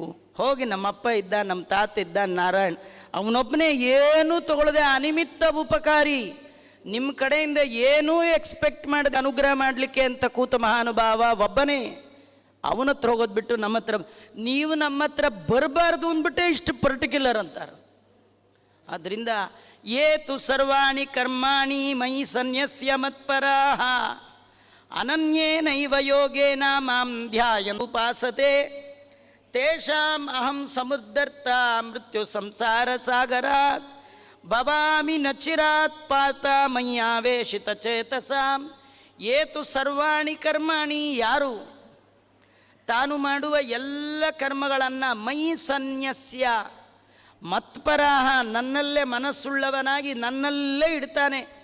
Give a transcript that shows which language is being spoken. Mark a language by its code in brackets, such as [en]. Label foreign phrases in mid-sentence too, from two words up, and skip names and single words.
[kn] ಹೋಗಿ ನಮ್ಮಪ್ಪ ಇದ್ದ, ನಮ್ಮ ತಾತ ಇದ್ದ, ನಾರಾಯಣ್, ಅವನೊಬ್ಬನೇ ಏನೂ ತಗೊಳ್ಳದೆ ಅನಿಮಿತ್ತ ಉಪಕಾರಿ, ನಿಮ್ಮ ಕಡೆಯಿಂದ ಏನೂ ಎಕ್ಸ್ಪೆಕ್ಟ್ ಮಾಡಿದ ಅನುಗ್ರಹ ಮಾಡಲಿಕ್ಕೆ ಅಂತ ಕೂತ ಮಹಾನುಭಾವ ಒಬ್ಬನೇ. ಅವನ ಹತ್ರ ಹೋಗೋದು ಬಿಟ್ಟು ನಮ್ಮ ಹತ್ರ ನೀವು ನಮ್ಮ ಹತ್ರ ಬರಬಾರ್ದು ಅಂದ್ಬಿಟ್ಟೆ ಇಷ್ಟು ಪರ್ಟಿಕ್ಯುಲರ್ ಅಂತಾರೆ. [sa] ಆದ್ದರಿಂದ ಏತು ಸರ್ವಾಣಿ ಕರ್ಮಾಣಿ ಮಯಿ ಸನ್ಯಸ್ಯ ಮತ್ಪರಾಹ ಅನನ್ಯೇನೈವ ಯೋಗೇನ ಮಾಂ ಧ್ಯಾಯನ್ ಉಪಾಸತೆ ತೇಷಾಂ ಅಹಂ ಸಮುದ್ಧರ್ಥ ಮೃತ್ಯು ಸಂಸಾರ ಸಾಗರಾತ್ ಭವಾಮಿ ನಚಿರಾತ್ ಪಾತ ಮಯ್ಯಾವೇಶಿತ ಚೇತಸಾಂ. ಏತು ಸರ್ವಾಣಿ ಕರ್ಮಾಣಿ, [kn] ಯಾರು ತಾನು ಮಾಡುವ ಎಲ್ಲ ಕರ್ಮಗಳನ್ನು [sa] ಮಯಿ ಸನ್ಯಸ್ಯ ಮತ್ಪರಾಹ, [kn] ನನ್ನಲ್ಲೇ ಮನಸ್ಸುಳ್ಳವನಾಗಿ ನನ್ನಲ್ಲೇ ಇಡ್ತಾನೆ.